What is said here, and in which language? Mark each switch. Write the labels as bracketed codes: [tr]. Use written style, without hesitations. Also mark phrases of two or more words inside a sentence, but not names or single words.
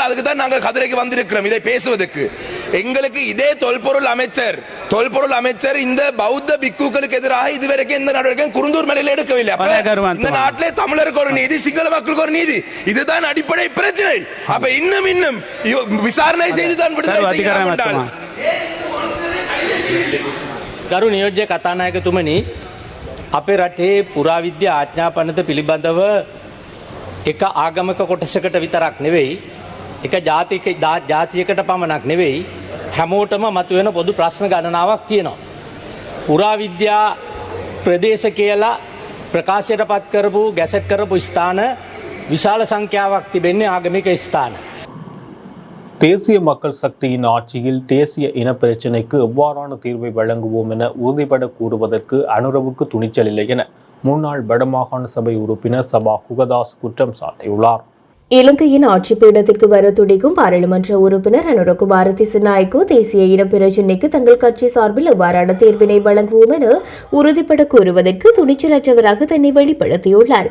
[ta] அதுக்கு தான் நாங்கள் கதிரைக்கு வந்திருக்கிறோம் இதை பேசுவதற்கு. எங்களுக்கு இதே தொல்பொருள் அமைச்சர் இந்த பௌத்த பிக்குகளுக்கு எதிராக இதுவரைக்கும் எந்த நடவடிக்கையும் குருந்தூர் மலையில் எடுக்கவில்லை. இந்த நாட்டிலே தமிழருக்கு ஒரு நீதி, சிங்கள மக்களுக்கு ஒரு நீதி, இதுதான் அடிப்படை பிரச்சனை. அப்ப இன்னும் விசாரணை செய்துதான் விடுதலை செய்யலாம். [si] ගරු නියෝජ්‍ය කතානායකතුමනි, අපේ රටේ පුරාවිද්‍යා ආඥාපනත පිළිබඳව එක ආගමක කොටසකට විතරක් නෙවෙයි, එක ජාතියකට පමණක් නෙවෙයි, හැමෝටම මතුවෙන පොදු ප්‍රශ්න ගණනාවක් තියෙනවා. පුරාවිද්‍යා ප්‍රදේශ කියලා ප්‍රකාශයට පත් කරපු ගැසට් කරපු ස්ථාන විශාල සංඛ්‍යාවක් තිබෙන්නේ ආගමික ස්ථාන. [ta] தேசிய மக்கள் சக்தியின் ஆட்சியில் தேசிய இன பிரச்சினைக்கு எவ்வாறான தீர்வை வழங்குவோம் என உறுதிபட கூறுவதற்கு அனுரவுக்கு துணிச்சல் இல்லை என முன்னாள் வடமாகாண சபை உறுப்பினர் சபா குகதாஸ் குற்றம் சாட்டியுள்ளார். இலங்கையின் ஆட்சி பீடத்திற்கு வர துடிக்கும் பாராளுமன்ற உறுப்பினர் அனுரகுமார திசுநாயக்கு தேசிய இன பிரச்சினைக்கு தங்கள் கட்சி சார்பில் எவ்வாறான தீர்வினை வழங்குவோம் என உறுதிபட கூறுவதற்கு துணிச்சலற்றவராக தன்னை வெளிப்படுத்தியுள்ளார்.